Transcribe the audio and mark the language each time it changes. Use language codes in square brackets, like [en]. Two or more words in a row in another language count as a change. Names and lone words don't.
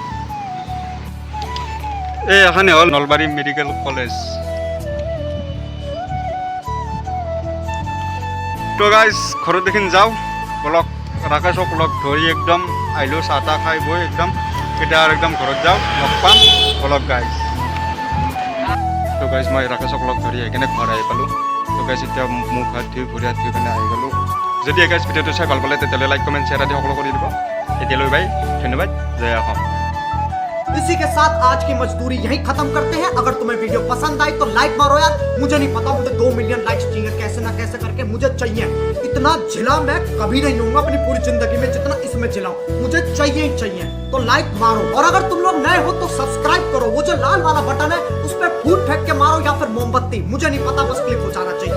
[as] এই এখানে হ'ল নলবাৰী মেডিকেল কলেজ তো গাইজ ঘৰত দেখিন যাওঁ বলক ৰাকেশক লগ ধৰি একদম আহিলোঁ চাহ তাহ খাই বৈ একদম এতিয়া আৰু একদম ঘৰত যাওঁ লগ পাম বলক গাইজ তো গাইজ মই ৰাকেশক লগ ধৰি আহি কিনে ঘৰ আহি পালোঁ তো গাইজ এতিয়া মুখ হাত ধুই ভৰি হাত ধুই কিনে আহি গ'লোঁ যদি গাইজ ভিডিঅ'টো চাই ভাল পালে তেতিয়াহ'লে [en] like comment share [as] আদি সকলো কৰি দিব এতিয়ালৈ বাই ধন্যবাদ জয় অসম [hi] इसी के साथ आज की मजदूरी यहीं खत्म करते हैं। अगर तुम्हें वीडियो पसंद आई तो लाइक मारो यार, मुझे नहीं पता मुझे 2 मिलियन लाइक्स चाहिए, कैसे ना कैसे करके मुझे चाहिए। इतना झिला मैं कभी नहीं लूंगा अपनी पूरी जिंदगी में जितना इसमें झिलाऊं, मुझे चाहिए ही चाहिए। तो लाइक मारो और अगर तुम लोग नए हो तो सब्सक्राइब करो, वो जो लाल वाला बटन है उस पर फूट फेंक के मारो या फिर मोमबत्ती, मुझे नहीं पता, बस क्लिक हो जाना चाहिए।